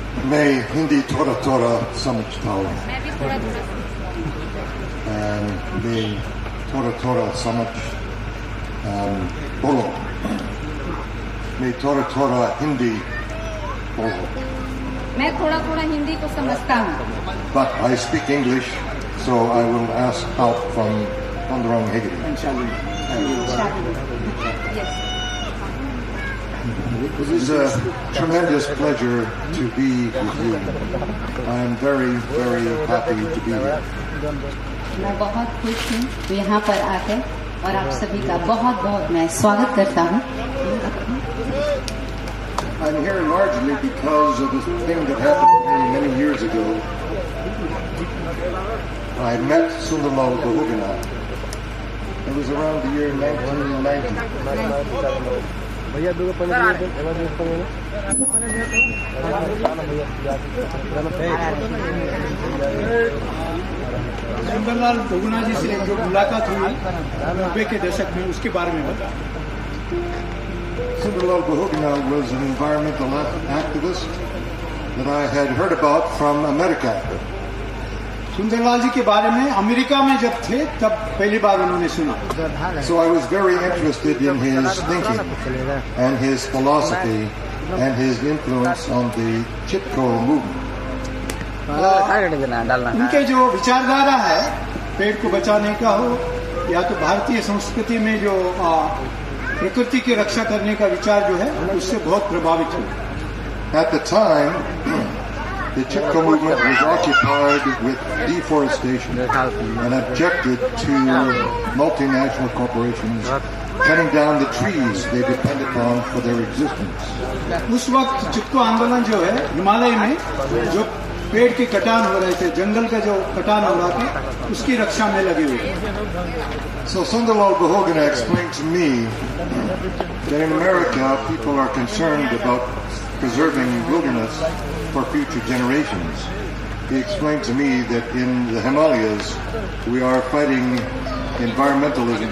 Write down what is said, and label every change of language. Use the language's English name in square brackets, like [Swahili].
[Hindi] मैं हिंदी थोड़ा थोड़ा समझता हूँ, मैं थोड़ा थोड़ा समझ बोलो, मैं थोड़ा थोड़ा हिंदी बोलो। मैं थोड़ा थोड़ा हिंदी को समझता हूँ। [English] But I speak English, so I will ask help from Pandurang Hegde. It is a tremendous pleasure to be with you. I am very, very happy to be here. [Hindi] मैं बहुत खुश हूँ यहाँ पर आकर और आप सभी का बहुत बहुत मैं स्वागत करता हूँ। [English] I'm here largely because of this thing that happened to me many years ago. I met Sundarlal Bahuguna. It was around the year 1990. [Hindi] Sundarlal Bahuguna ji से जो मुलाकात हुई 90 के दशक में, उसके बारे में बता। [English] Sundarlal Bahuguna was an environmental activist that I had heard about from America. [Hindi] Sundarlal जी के बारे में अमेरिका में जब थे तब पहली बार उन्होंने सुना। [English] So I was very interested in his thinking and his philosophy and his influence on the Chipko movement. [Hindi] उनके जो विचारधारा है पेड़ को बचाने का हो या तो भारतीय संस्कृति में जो प्रकृति की रक्षा करने का विचार जो है उससे बहुत प्रभावित हुए। [English] At the time, the Chipko movement was occupied with deforestation and objected to multinational corporations cutting down the trees they depend upon for their existence. [Hindi] उस वक्त चिपको आंदोलन जो है हिमालय में जो पेड़ के कटान हो रहे थे, जंगल का जो कटान हो रहा था, उसकी रक्षा में लगे हुए। [English] So Sundarlal Bahuguna explained to me that in America people are concerned about preserving wilderness for future generations. He explained to me that in the Himalayas we are fighting environmentalism.